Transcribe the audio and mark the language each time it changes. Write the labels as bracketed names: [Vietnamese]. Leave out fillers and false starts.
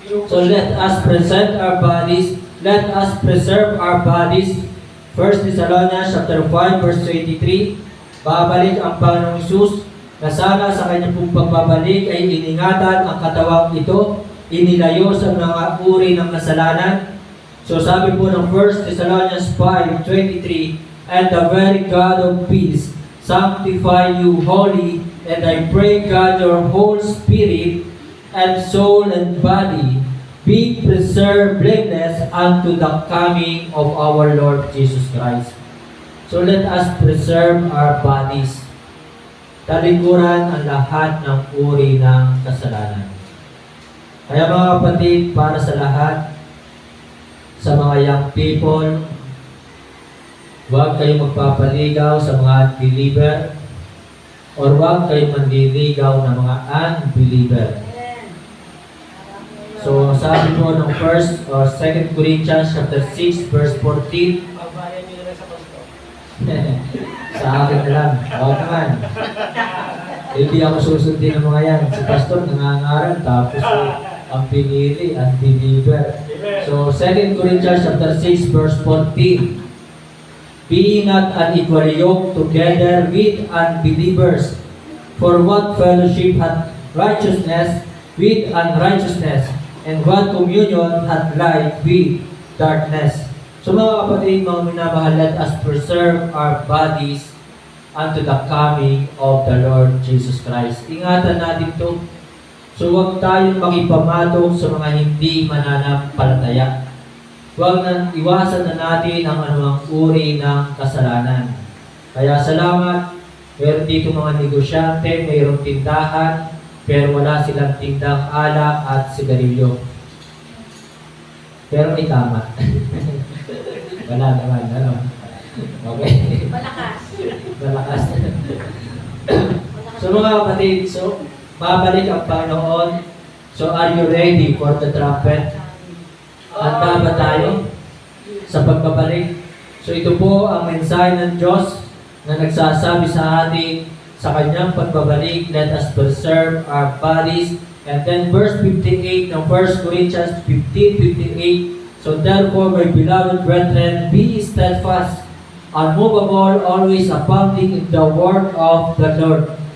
[English] So let us present our bodies. Let us preserve our bodies. 1 Thessalonians chapter 5 verse 23. [Filipino] Babalik ang Panginoong Hesus na sana sa kanyang pong pagbabalik ay iningatan ang katawang ito, inilayo sa mga uri ng kasalanan. So sabi po ng [English] 1 Thessalonians 5:23, and the very God of peace sanctify you wholly, and I pray God your whole spirit and soul and body be preserved blameless unto the coming of our Lord Jesus Christ. So let us preserve our bodies. [Filipino] Talikuran ang lahat ng uri ng kasalanan. Kaya mga kapatid, para sa lahat, sa mga young people, huwag kayong magpapaligaw sa mga believer or huwag kayong manliligaw ng mga unbeliever. So, sabi po ng 1 or 2 Corinthians chapter 6 verse 14, Pagbayan nyo na sa Pastor. sa akin na lang, huwag naman. Hindi ako susundin ng mga yan. Si Pastor nangangaral, tapos ang pinili, unbeliever. [English] So, 2 Corinthians chapter 6 verse 14, be not unequally yoked together with unbelievers, for what fellowship hath righteousness with unrighteousness, and what communion hath light with darkness. [Filipino] So mga kapatid, mga minamahal, [English] let us preserve our bodies unto the coming of the Lord Jesus Christ. [Filipino] Ingatan natin ito. So huwag tayong makipamatok sa mga hindi mananampalataya. Huwag na iwasan na natin ang anumang uri ng kasalanan. Kaya salamat, meron dito mga negosyante, mayroong tindahan, pero wala silang tindang alak at sigarilyo. Pero may tama. Wala naman, ano? Okay. Malakas. Malakas. So mga kapatid, so babalik ang Panginoon. [English] So are you ready for the trumpet? [Filipino] Handa ba tayo sa pagbabalik? So ito po ang mensahe ng Diyos na nagsasabi sa atin sa kanyang pagbabalik, [English] let us preserve our bodies. And then verse 58 ng 1 Corinthians 15:58, so therefore, my beloved brethren, be steadfast, unmovable, always abounding in the work of the Lord.